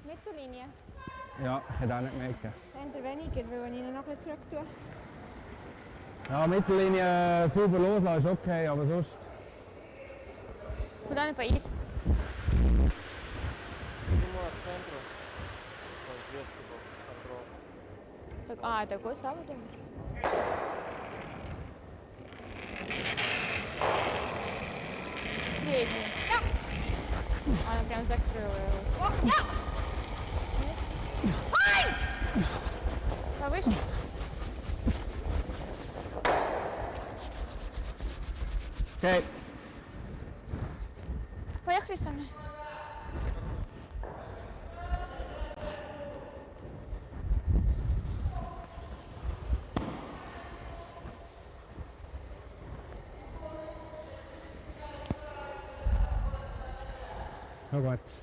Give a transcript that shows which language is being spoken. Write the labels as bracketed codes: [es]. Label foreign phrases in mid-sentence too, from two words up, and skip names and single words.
[de] Mittellinie? Ja, ich hätte auch nicht mehr gegeben. Eher weniger, weil ich ihn noch ein bisschen zurück tue. Ja, Mittellinie sauber loslassen ist okay, aber sonst... [ru] Куда она поедет? Так, такой самый, думаешь? Средний. Она прям закрыла его. Повыше? [de] Okay. [ru] Поехали со мной. [de] Ja gut.